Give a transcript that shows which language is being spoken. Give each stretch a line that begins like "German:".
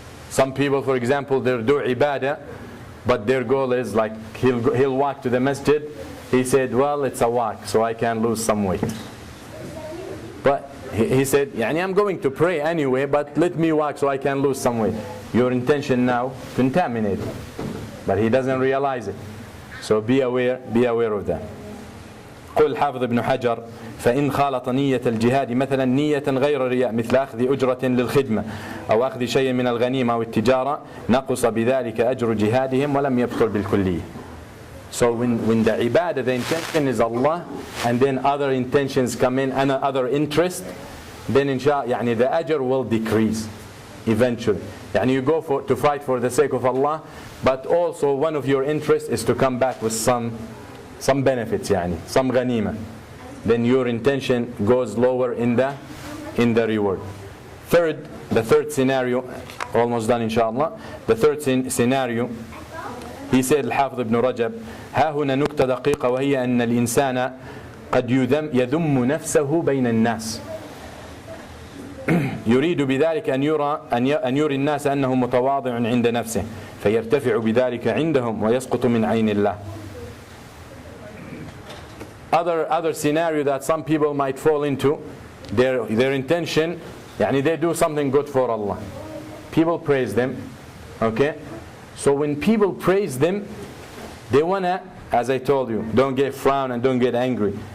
English: Some people, for example, they do ibadah, but their goal is like he'll walk to the masjid. He said, well, it's a walk, so I can lose some weight. But he said, I'm going to pray anyway, but let me walk so I can lose some weight. Your intention now contaminated, but he doesn't realize it. So be aware of that.
Arabic: قل حافظ ابن حجر فإن خالط نية الجهاد مثلا نية غير رياء مثل أخذ أجرة للخدمة أو أخذ شيء من الغنيمة أو التجارة نقص بذلك أجر جهادهم ولم يبطل بالكلية.
English: So when the ibadah, the intention is Allah, and then other intentions come in and other interest, then inshallah the ajr will decrease eventually. You go to fight for the sake of Allah, but also one of your interests is to come back with some benefits, some ghanima. Then your intention goes lower in the reward. The third scenario, almost done inshallah. The third scenario, he said
Arabic: الحافظ ابن رجب ها هنا نكتة دقيقة وهي أن الإنسان قد يذم نفسه بين الناس يريد بذلك أن يري الناس أنه متواضع عند نفسه فيرتفع بذلك عندهم ويسقط من عين الله.
English: Other scenario that some people might fall into, their intention, they do something good for Allah. People praise them, okay? So when people praise them, they want to, as I told you, don't get frown and don't get angry.